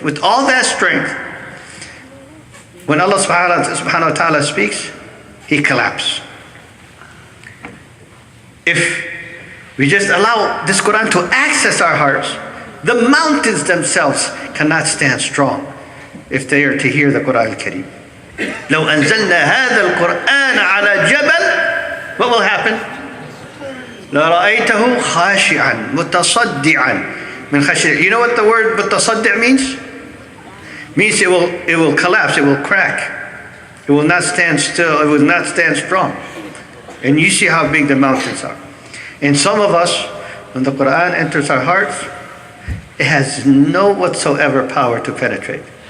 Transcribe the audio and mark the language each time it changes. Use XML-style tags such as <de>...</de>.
<en>With all that strength, when Allah subhanahu wa ta'ala speaks, he collapses. If we just allow this Quran to access our hearts, the mountains themselves cannot stand strong if they are to hear the Quran al-Kareem.</en> <ar>لو أنزلنا هذا القرآن على جبل,</ar> <en>what will happen?</en> <ar>لرأيته خاشعا متصدعا من خشية.</ar> <en>You know what the word متصدع means? Means it will collapse, it will crack. It will not stand still, it will not stand strong. And you see how big the mountains are. And some of us, when the Quran enters our hearts, it has no whatsoever power to penetrate.</en>